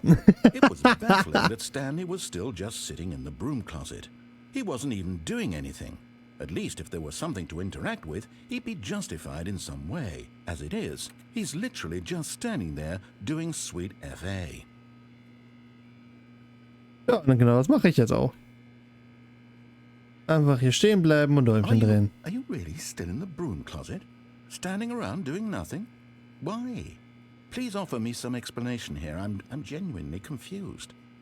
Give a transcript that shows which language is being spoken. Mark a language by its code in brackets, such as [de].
[en] It was baffling that Stanley was still just sitting in the broom closet. He wasn't even doing anything. At least if there was something to interact with, he'd be justified in some way. As it is, he's literally just standing there doing sweet FA. [de] Ja, und genau das mache ich jetzt auch. Einfach hier stehen bleiben und Däumchen drehen. [en] Are you really still in the broom closet? Standing around doing nothing? Why? Please offer me some explanation here. I'm genuinely confused.